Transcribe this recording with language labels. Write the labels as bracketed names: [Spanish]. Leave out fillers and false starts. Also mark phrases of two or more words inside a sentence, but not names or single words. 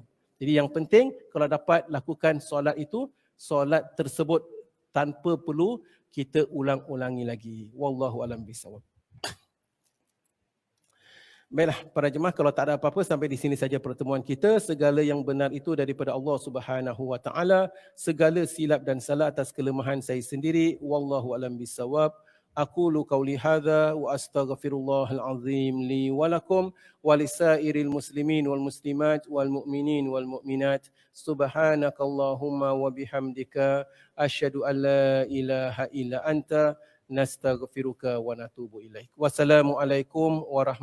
[Malay] Jadi yang penting kalau dapat lakukan solat itu, solat tersebut tanpa perlu kita ulang-ulangi lagi. [Arabic] والله أعلم بالصواب. [Malay] Baiklah para jemaah, kalau tak ada apa-apa sampai di sini saja pertemuan kita. Segala yang benar itu daripada [Arabic] الله سبحانه وتعالى. [Malay] Segala silap dan salah atas kelemahan saya sendiri. [Arabic] والله أعلم بالصواب. أقول قولي هذا وأستغفر الله العظيم لي ولكم ولسائر المسلمين والمسلمات والمؤمنين والمؤمنات. سبحانك اللهم وبحمدك أشهد أن لا إله إلا أنت نستغفرك ونتوب إليك.